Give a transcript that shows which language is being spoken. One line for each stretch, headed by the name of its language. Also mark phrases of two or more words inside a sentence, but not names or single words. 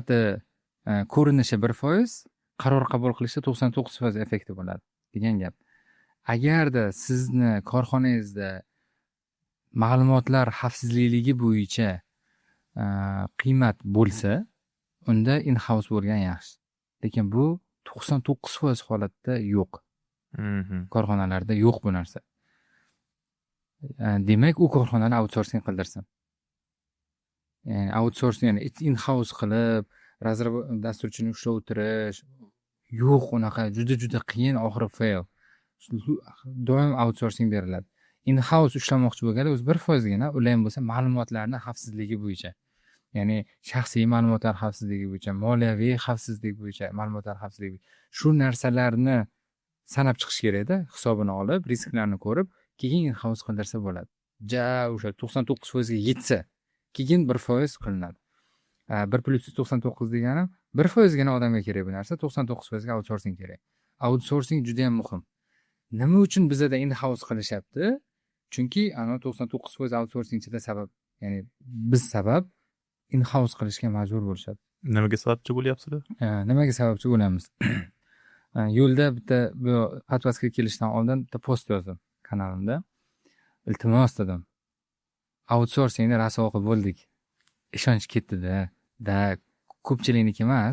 Uzbek: Qiymati ko'rinishi 1%, qaror qabul qilishi 99% effektiv bo'ladi degan gap. Agarda sizni korxonangizda ma'lumotlar xavfsizligi bo'yicha qiymat bo'lsa, unda in-house bo'lgan yaxshi. Lekin bu 99% holatda yo'q. Korxonalarda yo'q bu narsa. Demak, u korxonani outsourcing qildirsin. Ya'ni outsourcing, ya'ni in-house qilib, dasturchini ushlab o'tirish yo'q, unaqa juda qiyin, oxiri fail. Doim outsourcing beriladi. In-house ushlamoqchi bo'lganlar o'zi 1% gina, ular ham bo'lsa ma'lumotlarni xavfsizligi bo'yicha. Ya'ni shaxsiy ma'lumotlar xavfsizligi bo'yicha, moliyaviy xavfsizlik bo'yicha, ma'lumotlar xavfsizligi bo'yicha. Shu narsalarni sanab chiqish kerak-da, hisobini olib, risklarni ko'rib, keyin in-house qildirsa bo'ladi. O'sha 99% ga yetsa, keyin 1% qilinadi. 1+99 degani 1% gina odamga kerak bu narsa, 99% ga outsourcing kerak. Outsourcing juda ham muhim. Nima uchun bizda in-house qilishyapti? Chunki ana 99% outsourcingchida sabab, ya'ni biz sabab in-house qilishga majbur bo'lishadi. Nimaga sababchi bo'lyapsizlar? Nimaga sababchi bo'lamiz? Yo'lda bitta bu podkastga kelishdan oldin bitta post yozdim kanalimda. Iltimos dedim. Outsourcingni raso o'qib bo'ldik. Ishonch ketdi-da. Ko'pchilikniki emas.